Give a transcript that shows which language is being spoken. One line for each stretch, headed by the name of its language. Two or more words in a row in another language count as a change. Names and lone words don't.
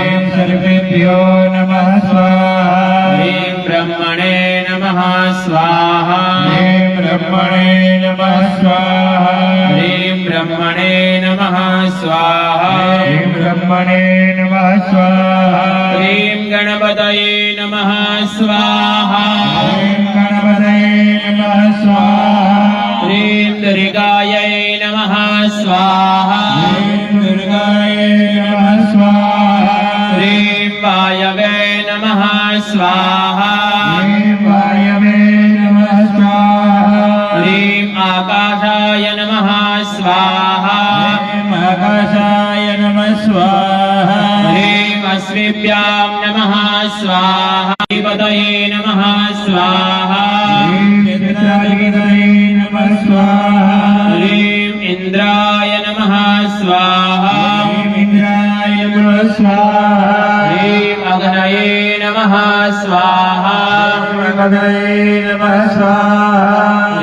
Sanskrit: सर्वेभ्यो नमः स्वाहा હ્રીમ બ્રહ્મણે નમઃ સ્વાહા. ब्रह्मणे नमः स्वाहा હ્રીમ બ્રહ્મણે નમઃ સ્વાહા. ब्रह्मणे नमः स्वाहा હ્રીમ ગણપતયે નમઃ સ્વાહા. गणपतये नमः स्वाहा હ્રીમ દુર્ગાयै નમઃ સ્વાહા. दुर्गाय नमः स्वाहा હ્રીમ વાયવે નમઃ સ્વાહા. वायवे नमः स्वाहा હ્રીમ આકાશાય નમઃ સ્વાહા. आकाशाय नमः स्वाहा હ્રીમ અશ્વિભ્યામ નમઃ સ્વાહા. પતયે નમઃ સ્વાહા. चित्राधिपतये नमः स्वाहा હ્રીમ ઇન્દ્રાય નમઃ સ્વાહા. इंद्राय नमः स्वाहा હ્રીમ અગ્નયે નમઃ સ્વાહા. गणपतये नमः स्वाहा